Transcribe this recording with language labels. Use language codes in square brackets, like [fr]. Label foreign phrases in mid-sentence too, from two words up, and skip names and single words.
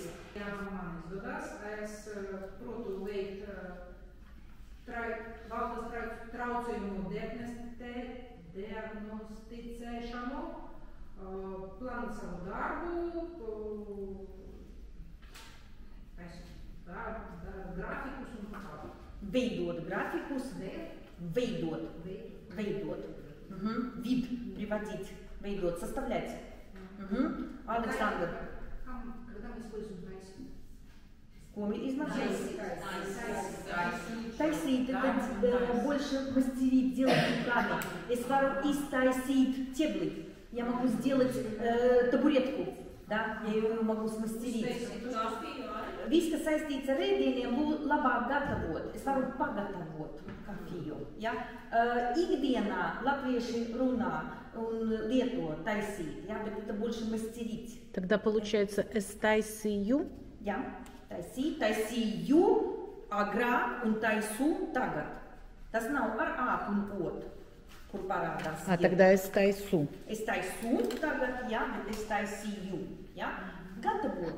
[lv] Ja man izdodas, es protu veikt valdes traucējumu diagnosticēšanu, plānot savu darbu, grafikus un tā tālāk. Veidot grafikus, veidot. [ru] Вид приводить, veidot, составлять. Александр. Когда мы используем taisīt? Ko мы измеряем? Taisīt, это больше мастерить, делать руками. [lv] Es varu iztaisīt ķebli. [ru] Я могу сделать табуретку. Да, я ее могу смастерить. [lv] Viss, kas saistīts ar ēdieniem, labāk gatavot. Es varu pagatavot kafiju. Ja? Ikdienā latvieši runā un lieto taisīt, ja? [ru] Bet это больше мастерить. Тогда получается [lv] es taisīju. Ja? Taisīt, taisīju agrāk un taisu tagad. Tas nav ar āt un ot, kur parādās. Тогда es taisu. Es taisu tagad, ja, bet es taisīju. Ja? Gatavot.